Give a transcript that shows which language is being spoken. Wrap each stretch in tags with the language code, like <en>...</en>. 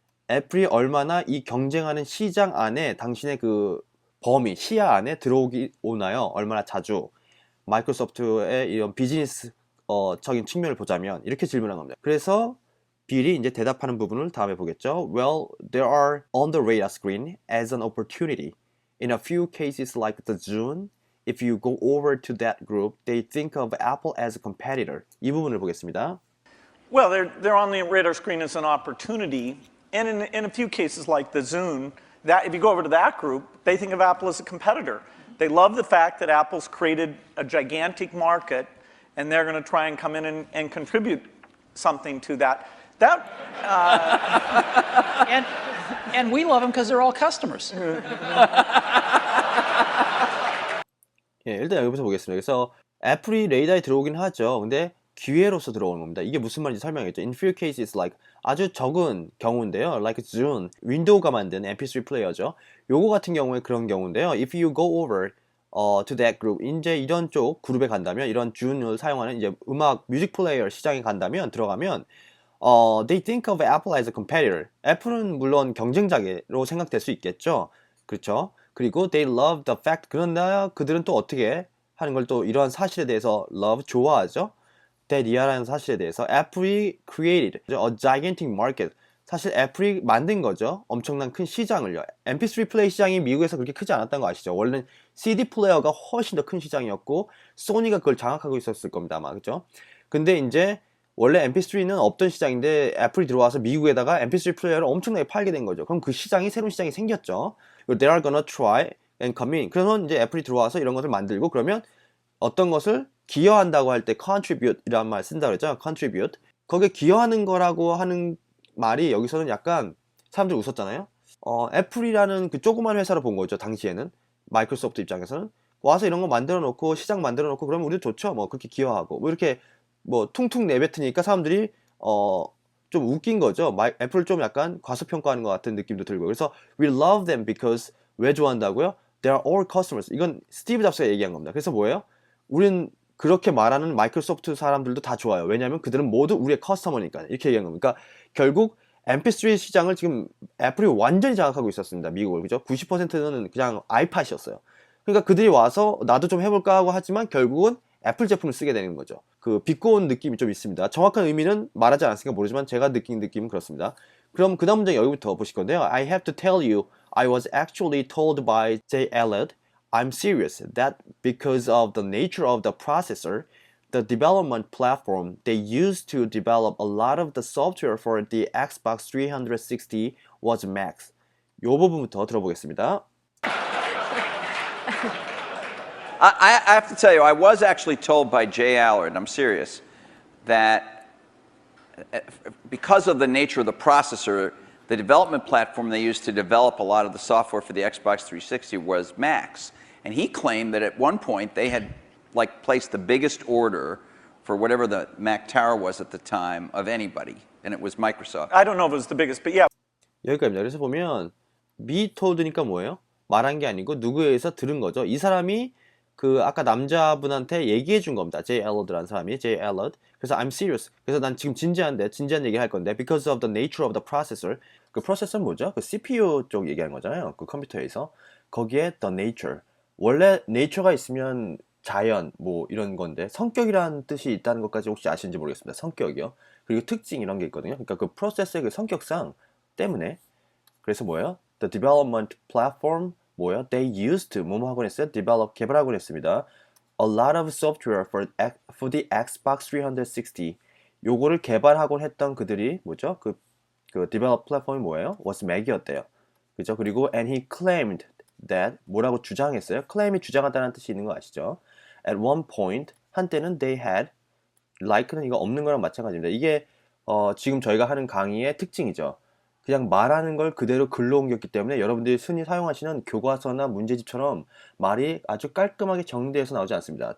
<ko>애플이 얼마나 이 경쟁하는 시장 안에 당신의 그 범위, 시야 안에 오나요? 얼마나 자주? 마이크로소프트의 이런 비즈니스 적인 측면을 보자면 이렇게 질문한 겁니다. 그래서 빌이 이제 대답하는 부분을 다음에 보겠죠.</ko> <en>Well, there are on the radar screen as an opportunity. In a few cases like the Zune, if you go over to that group, they think of Apple as a competitor.</en> <ko>이 부분을 보겠습니다.</ko> <en>Well, they're on the radar screen as an opportunity. And in a few cases like the Zune, that if you go over to that group, they think of Apple as a competitor. They love the fact that Apple's created a gigantic market and they're going to try and come in and contribute something to that. And we love them because they're all customers.</en> <ko>예, 일단 여기부터 보겠습니다. 그래서 애플이 레이더에 들어오긴 하죠. 근데 기회로서 들어오는 겁니다. 이게 무슨 말인지 설명했죠.</ko> <en>In few cases like</en> <ko>아주 적은 경우인데요.</ko> <en>Like</en> <ko>Zune, 윈도우가 만든 MP3 플레이어죠. 요거 같은 경우에 그런 경우인데요.</ko> <en>If you go over to that group,</en> <ko>이제 이런 쪽 그룹에 간다면 이런 Zune을 사용하는 이제 뮤직 플레이어 시장에 들어가면</ko> <en>they think of Apple as a competitor.</en> <ko>애플은 물론 경쟁자로 생각될 수 있겠죠. 그렇죠. 그리고</ko> <en>they love the fact.</en> <ko>그러나 그들은 또 어떻게 하는 걸 또 이러한 사실에 대해서 love 좋아하죠.</ko> <en>that</en> <ko>이하라는 사실에 대해서 애플이</ko> <en>created a gigantic market.</en> <ko>사실 애플이 만든 거죠. 엄청난 큰 시장을요. MP3 플레이 시장이 미국에서 그렇게 크지 않았다는 거 아시죠? 원래는 CD 플레이어가 훨씬 더 큰 시장이었고 소니가 그걸 장악하고 있었을 겁니다. 아마 그죠? 근데 이제 원래 MP3는 없던 시장인데 애플이 들어와서 미국에다가 MP3 플레이어를 엄청나게 팔게 된 거죠. 그럼 그 시장이 새로운 시장이 생겼죠.</ko> <en>They are gonna try and come in.</en> <ko>그래서 이제 애플이 들어와서 이런 것을 만들고 그러면 어떤 것을 기여한다고 할 때 contribute이라는 말 쓴다고 그랬죠.</ko> <en>contribute.</en> <ko>거기에 기여하는 거라고 하는 말이 여기서는 약간 사람들이 웃었잖아요. 애플이라는 그 조그만 회사로 본 거죠. 당시에는 마이크로소프트 입장에서는 와서 이런 거 만들어 놓고 시장 만들어 놓고 그러면 우리도 좋죠. 뭐 그렇게 기여하고 뭐 이렇게 뭐 퉁퉁 내뱉으니까 사람들이 좀 웃긴 거죠. 애플을 좀 약간 과소평가하는 것 같은 느낌도 들고. 그래서</ko> <en>we love them because</en> <ko>왜 좋아한다고요?</ko> <en>They are all customers.</en> <ko>이건 스티브 잡스가 얘기한 겁니다. 그래서 뭐예요? 우린 그렇게 말하는 마이크로소프트 사람들도 다 좋아요. 왜냐하면 그들은 모두 우리의 커스터머니까. 이렇게 얘기한 겁니다. 그러니까 결국 MP3 시장을 지금 애플이 완전히 장악하고 있었습니다. 미국을. 그죠? 90%는 그냥 아이팟이었어요. 그러니까 그들이 와서 나도 좀 해볼까 하고 하지만 결국은 애플 제품을 쓰게 되는 거죠. 그 비꼬은 느낌이 좀 있습니다. 정확한 의미는 말하지 않았으니까 모르지만 제가 느낀 느낌은 그렇습니다. 그럼 그 다음 문장 여기부터 보실 건데요.</ko> <en>I have to tell you, I was actually told by Jay Elliott, I'm serious, that because of the nature of the processor, the development platform they used to develop a lot of the software for the Xbox 360 was Macs.</en> <ko>요 부분부터 들어보겠습니다.</ko> <en>I have to tell you, I was actually told by Jay Allard, I'm serious, that because of the nature of the processor, the development platform they used to develop a lot of the software for the Xbox 360 was Macs. And he claimed that at one point they had placed the biggest order for whatever the Mac Tower was at the time of anybody, and it was Microsoft. I don't know if it was the biggest, but yeah.</en> <ko>여기까지입니다. 그래서 보면 be told니까 뭐예요? 말한 게 아니고 누구에게서 들은 거죠. 이 사람이 그 아까 남자분한테 얘기해 준 겁니다. Jay Allard라는 사람이 Jay Allard. 그래서</ko> <en>I'm serious.</en> <ko>그래서 난 지금 진지한 얘기를 할 건데</ko> <en>because of the nature of the processor.</en> <ko>그 프로세서는 뭐죠? 그 CPU 쪽 얘기하는 거잖아요. 그 컴퓨터에서 거기에 the nature. 원래 nature가 있으면 자연 뭐 이런 건데 성격이라는 뜻이 있다는 것까지 혹시 아시는지 모르겠습니다. 성격이요. 그리고 특징 이런 게 있거든요. 그러니까 그 프로세서의 그 성격상 때문에 그래서 뭐예요?</ko> <en>The development platform</en> <ko>뭐예요?</ko> <en>They used</en> <ko>뭐뭐 하곤 했어요? develop 개발하곤 했습니다.</ko> <en>A lot of software for the Xbox 360.</en> <ko>요거를 개발하곤 했던 그들이 뭐죠? 그 develop 플랫폼이 뭐예요? was Mac이었대요. 그죠? 그리고</ko> <en>and he claimed that</en> <ko>뭐라고 주장했어요? claim이 주장하다는 뜻이 있는 거 아시죠?</ko> <en>At one point</en> <ko>한때는</ko> <en>they had like</en> <ko>는 이거 없는 거랑 마찬가지입니다. 이게 지금 저희가 하는 강의의 특징이죠. 그냥 말하는 걸 그대로 글로 옮겼기 때문에 여러분들이 흔히 사용하시는 교과서나 문제집처럼 말이 아주 깔끔하게 정리되어서 나오지 않습니다.</ko>